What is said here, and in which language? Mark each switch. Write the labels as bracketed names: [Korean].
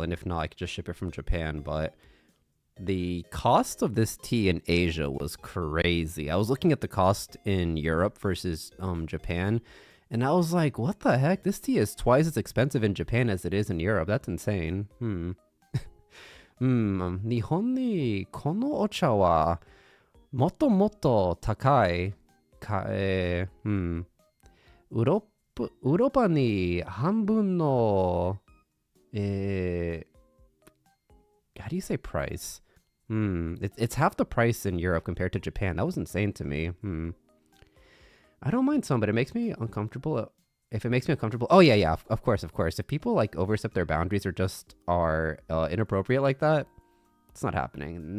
[English] And if not, I could just ship it from Japan. But the cost of this tea in Asia was crazy. I was looking at the cost in Europe versus Japan, and I was like, what the heck? This tea is twice as expensive in Japan as it is in Europe. That's insane. [Japanese] 日本にこのお茶はもっともっと高いか、ヨーロッパに半分の、 [English] how do you say price? It's half the price in Europe compared to Japan. That was insane to me. I don't mind some, but it makes me uncomfortable. If it makes me uncomfortable, oh yeah, of course. If people like overstep their boundaries or just are inappropriate like that, it's not happening.